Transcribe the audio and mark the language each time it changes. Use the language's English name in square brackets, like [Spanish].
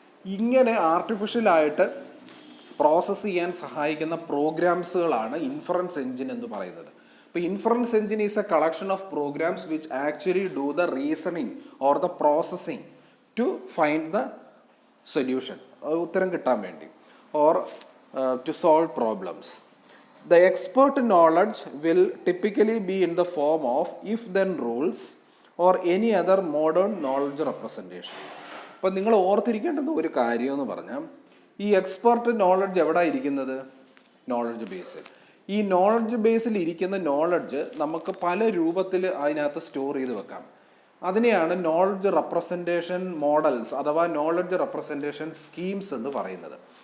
[Malayalam] ഇങ്ങനെ ആർട്ടിഫിഷ്യലായിട്ട് പ്രോസസ്സ് ചെയ്യാൻ സഹായിക്കുന്ന പ്രോഗ്രാംസുകളാണ് ഇൻഫറൻസ് എഞ്ചിൻ എന്ന് പറയുന്നത്. [English] ഇപ്പോൾ inference engine is a collection of programs which actually do the reasoning or the processing to find the solution, [Malayalam] ഉത്തരം കിട്ടാൻ വേണ്ടി, [English] Or to solve problems. The expert knowledge will typically be in the form of if-then rules or any other modern knowledge representation. [Malayalam] അപ്പോൾ നിങ്ങൾ ഓർത്തിരിക്കേണ്ടുന്ന ഒരു കാര്യം എന്ന് പറഞ്ഞാൽ, ഈ എക്സ്പെർട്ട് നോളജ് എവിടെ ഇരിക്കുന്നത്? നോളജ് ബേസിൽ. ഈ നോളജ് ബേസിൽ ഇരിക്കുന്ന നോളജ് നമുക്ക് പല രൂപത്തിൽ അതിനകത്ത് സ്റ്റോർ ചെയ്ത് വെക്കാം. അതിനെയാണ് നോളജ് റെപ്രസെൻറ്റേഷൻ മോഡൽസ് അഥവാ നോളജ് റെപ്രസെൻറ്റേഷൻ സ്കീംസ് എന്ന് പറയുന്നത്.